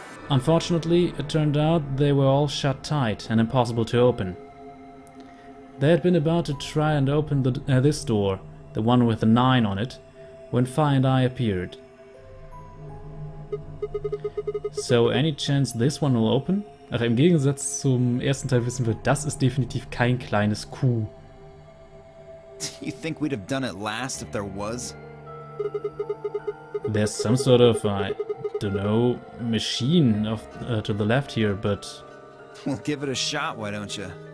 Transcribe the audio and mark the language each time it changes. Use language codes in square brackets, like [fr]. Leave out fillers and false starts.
[en] Unfortunately, it turned out they were all shut tight and impossible to open. They had been about to try and open this door, the one with the 9 on it, when Fi and I appeared. So, any chance this one will open? [de] Ach, im Gegensatz zum ersten Teil wissen wir, das ist definitiv kein kleines Q. [en] You think we'd have done it last if there was? There's some sort of, I don't know, machine to the left here, but... Well, give it a shot, why don't you?